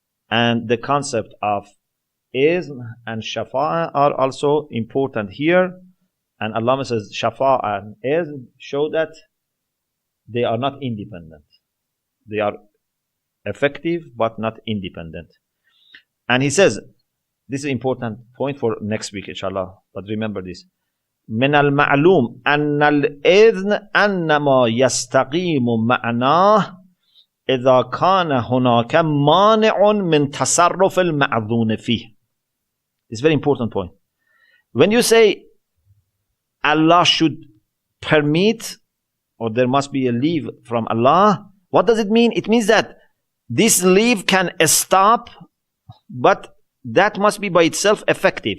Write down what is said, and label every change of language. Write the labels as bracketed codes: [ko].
[en] And the concept of izn and shafa'a are also important here. And Allah says shafa'a and izn show that they are not independent. They are effective but not independent. And he says, this is an important point for next week, inshallah. But remember this. [ar] من المعلوم أن الإذن أنما يستقيم معناه إذا كان هناك مانع من تصرف المعذون فيه. [en] It's a very important point. When you say Allah should permit, or there must be a leave from Allah, what does it mean? It means that this leave can stop, but that must be by itself effective.